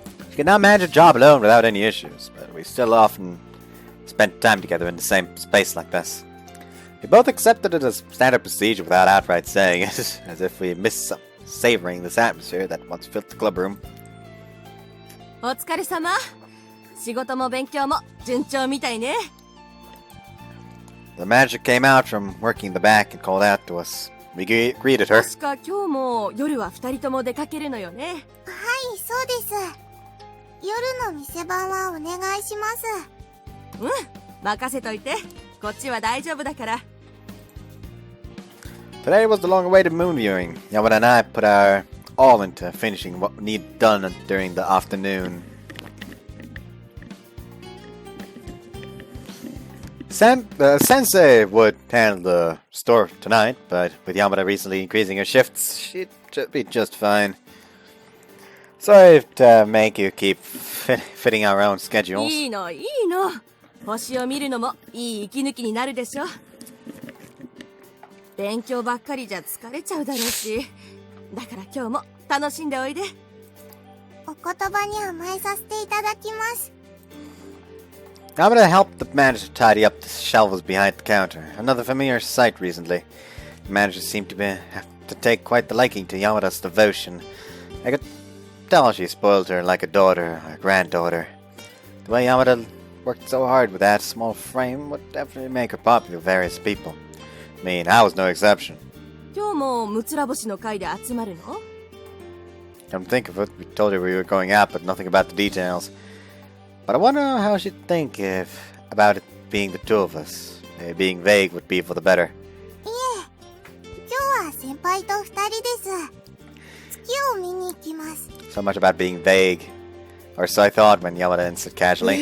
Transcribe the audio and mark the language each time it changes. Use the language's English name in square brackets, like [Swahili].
[English] She could not manage a job alone without any issues, but we still often spent time together in the same space like this. We both accepted it as standard procedure without outright saying it, as if we missed savoring this atmosphere that once filled the club room. [Japanese] お疲れ様。仕事も勉強も順調みたいね。 [English] The manager came out from working the back and called out to us. We greeted her. [Japanese] 確か今日も夜は二人とも出かけるのよね。はい、そうです。夜の店番はお願いします。うん、任せといて。こっちは大丈夫だから。 [English] Today was the long-awaited moon viewing. Yamada and I put our all into finishing what we need done during the afternoon. Sensei would handle the store tonight, but with Yamada recently increasing her shifts, she'd be just fine. Sorry to make you keep fitting our own schedules. [Japanese] いいの、いいの。星を見るのもいい息抜きになるでしょ。勉強ばっかりじゃ疲れちゃうだろうし。だから今日も楽しんでおいで。お言葉に甘えさせていただきます。 [English] Yamada helped the manager tidy up the shelves behind the counter. Another familiar sight recently. The manager seemed to have to take quite the liking to Yamada's devotion. I could tell she spoiled her like a daughter or a granddaughter. The way Yamada worked so hard with that small frame would definitely make her popular with various people. I mean, I was no exception. [Japanese] 今日もむつら星の会で集まるの？ [English] Come think of it, we told her we were going out, but nothing about the details. But I wonder how she'd think about it being the two of us. Maybe being vague would be for the better. [Japanese] いえ、今日は先輩と二人です。月を見に行きます。 [English] So much about being vague. Or so I thought when Yamada answered casually.